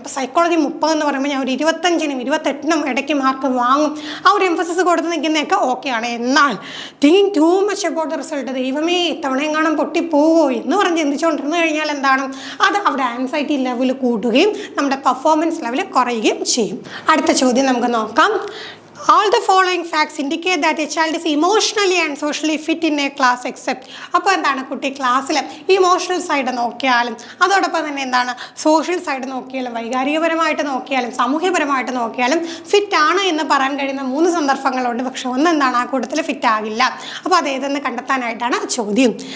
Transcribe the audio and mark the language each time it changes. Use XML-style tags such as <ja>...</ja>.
<ml>അപ്പോൾ സൈക്കോളജി 30 എന്ന് പറയുമ്പോൾ ഞാൻ ഒരു 25-നും 28-നും ഇടയ്ക്ക് മാർക്ക് വാങ്ങും. ആ ഒരു എംഫസിസ് കൊടുത്ത് നിൽക്കുന്നതൊക്കെ ഓക്കെയാണ്. എന്നാൽ</ml> <en>thinking too much about the result,</en> <ml>ദൈവമേ ഇത്തവണയെങ്ങാനും പൊട്ടിപ്പോവോ എന്ന് പറഞ്ഞ് ചിന്തിച്ചുകൊണ്ടിരുന്നു കഴിഞ്ഞാൽ എന്താണ് അത് അവിടെ ആൻസൈറ്റി ലെവൽ കൂടുകയും നമ്മുടെ പെർഫോമൻസ് ലെവൽ കുറയുകയും ചെയ്യും. അടുത്ത ചോദ്യം നമുക്ക് നോക്കാം.</ml> <en>All the following facts indicate that a child is emotionally and socially fit in a class except.</en> <ml>അപ്പോൾ എന്താണ് കുട്ടി ക്ലാസ്സിൽ ഇമോഷണൽ സൈഡ് നോക്കിയാലും അതോടൊപ്പം തന്നെ എന്താണ് സോഷ്യൽ സൈഡ് നോക്കിയാലും വൈകാരികപരമായിട്ട് നോക്കിയാലും സാമൂഹ്യപരമായിട്ട് നോക്കിയാലും ഫിറ്റ് ആണ് എന്ന് പറയാൻ കഴിയുന്ന 3 സന്ദർഭങ്ങളുണ്ട്. പക്ഷെ ഒന്നെന്താണ് ആ കൂട്ടത്തിൽ ഫിറ്റ് ആകില്ല. അപ്പോൾ അതേതെന്ന് കണ്ടെത്താനായിട്ടാണ് ചോദ്യം.</ml>